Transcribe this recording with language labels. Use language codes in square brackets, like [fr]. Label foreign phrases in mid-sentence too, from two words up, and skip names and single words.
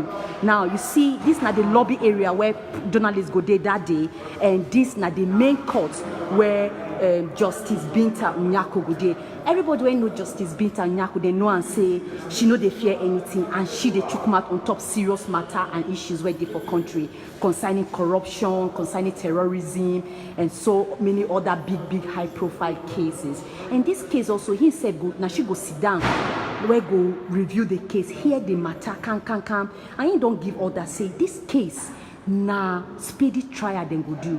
[pcm] Now you see this na the lobby area where journalists go there that day, and this na the main court where Justice Binta Nyako go there. Everybody wey know Justice Binta Nyako, they know and say she no dey fear anything, and she dey chook mouth on top serious matter and issues where dey for country concerning corruption, concerning terrorism, and so many other big high profile cases. And this case also, he said go, now she go sit down where go review the case, hear the matter, can, and he don't give order, say this case na speedy trial then go do.